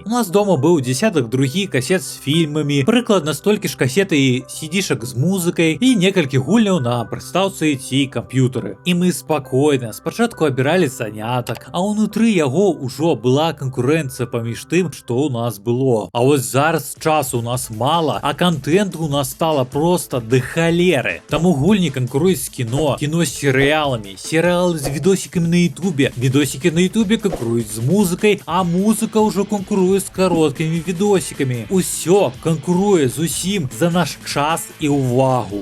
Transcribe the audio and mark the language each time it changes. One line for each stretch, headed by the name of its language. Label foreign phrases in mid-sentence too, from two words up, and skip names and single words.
Belarusian: У нас дома быў дзесятак другі касет з фільмамі, прыкладна столькі ж касет і CD-шак з музыкай і некалькі гульняў на прыстаўцы ці камп'ютары. І мы спакойна спачатку абіралі занятак, а ўнутры яго ўжо была канкурэнцыя паміж тым, што ў нас было. А вось зараз часу у нас мала, а контенту у нас стало просто до холеры. Таму гульні канкуруюць з кіно з серыяламі, серыялы з відосікамі на ютубе, відосікі на ютубе канкуруюць з музыкай, а музыка ўжо канкуруе з кароткімі відосікамі. Усё канкуруе зусім за наш час і ўвагу.